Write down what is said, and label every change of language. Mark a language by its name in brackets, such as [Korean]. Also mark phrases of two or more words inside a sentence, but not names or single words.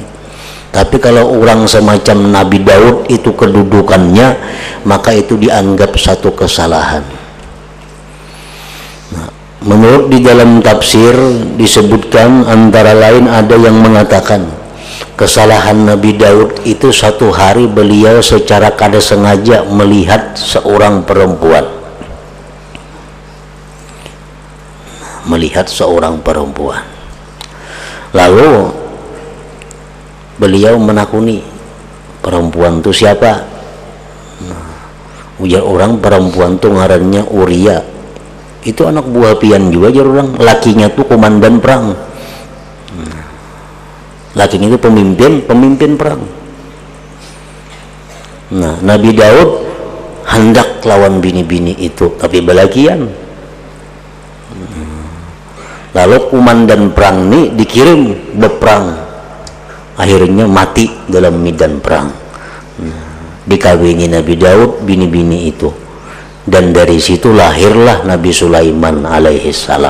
[Indonesian] Tapi kalau orang semacam Nabi Daud itu kedudukannya, maka itu dianggap satu kesalahan. Nah, menurut di dalam tafsir disebutkan antara lain ada yang mengatakan kesalahan Nabi Daud itu satu hari beliau secara kada sengaja melihat seorang perempuan. Lalu beliau menakuni, perempuan itu siapa? Ujar orang, perempuan itu ngarannya Uria. Itu anak buah pian juga, jar orang. Lakinya tuh komandan perang. Lakinya itu pemimpin perang. Nah, Nabi Daud hendak lawan bini-bini itu, tapi balakian. Lalu komandan perang ini dikirim berperang, akhirnya mati dalam medan perang. Dikawini Nabi Daud bini-bini itu, dan dari situ lahirlah Nabi Sulaiman alaihi salam.